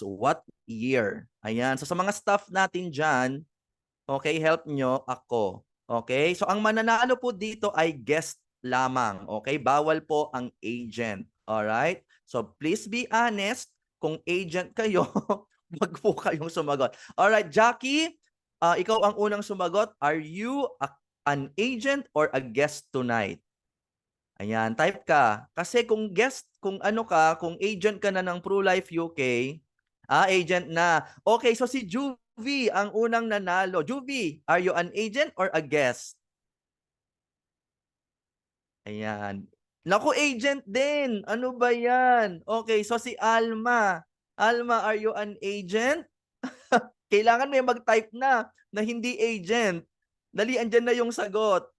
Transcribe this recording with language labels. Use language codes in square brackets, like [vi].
[en] What year? [tl] Ayan. So sa mga staff natin dyan, okay, help nyo ako. Okay? So ang mananalo po dito ay guest lamang. [en] Okay? [tl] Bawal po ang agent. [en] Alright? So please be honest. [tl] Kung agent kayo, wag po kayong sumagot. Alright, Jackie, ikaw ang unang sumagot. [en] Are you an agent or a guest tonight? [tl] Ayan, type ka. Kasi kung guest, kung ano ka, kung agent ka na ng PruLife UK, agent na. Okay, so si Juvie ang unang nanalo. [en] Juvie, are you an agent or a guest? [tl] Ayan. Naku, agent din. Ano ba yan? [en] Okay, so si Alma. Alma, are you an agent? [tl] Kailangan may mag-type na hindi agent. Dali, andyan na yung sagot.